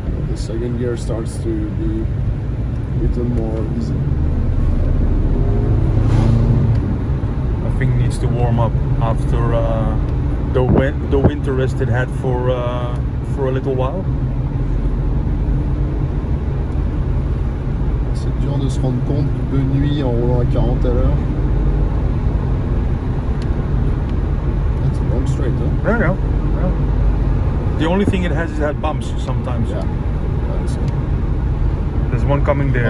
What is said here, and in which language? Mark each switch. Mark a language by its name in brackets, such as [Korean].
[English] The second gear starts to be a little more easy. I think needs to warm up after the winter rest it had for a little while. [French] C'est dur de se rendre compte de nuit en roulant à 40 à l'heure. [English] That's a long straight, huh? There you go. Yeah. The only thing it has is that bumps sometimes. Yeah. That's it. There's one coming there.